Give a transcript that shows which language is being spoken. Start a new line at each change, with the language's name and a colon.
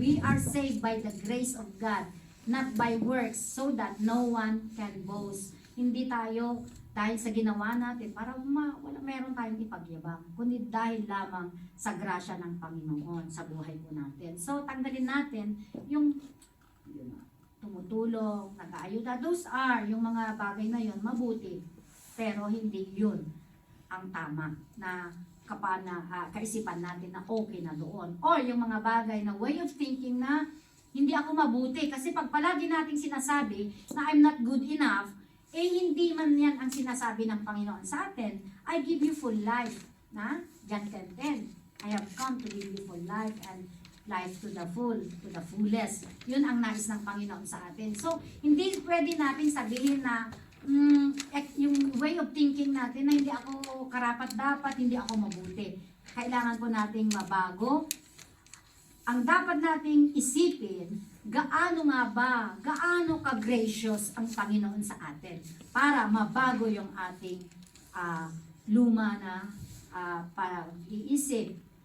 English: We are saved by the grace of God, not by works, so that no one can boast.
Filipino: Hindi tayo dahil sa ginawa natin para meron tayong ipagyabang, kundi dahil lamang sa grasya ng Panginoon sa buhay po natin. So, tanggalin natin yung tumutulong, nag-aayuda. Those are yung mga bagay na yun, mabuti. Pero hindi yun ang tama na kaisipan natin na okay na doon. Or yung mga bagay na way of thinking na hindi ako mabuti. Kasi pag palagi nating sinasabi na I'm not good enough, hindi man yan ang sinasabi ng Panginoon sa atin.
English: I give you full life. Na? John 10:10. I have come to give you full life and life to the fullest.
Filipino: Yun ang nais ng Panginoon sa atin. So, hindi pwede natin sabihin na yung way of thinking natin na hindi ako karapat-dapat, hindi ako mabuti. Kailangan po nating mabago. Ang dapat nating isipin, gaano ka-gracious ang Panginoon sa atin para mabago yung ating luma na pag-iisip.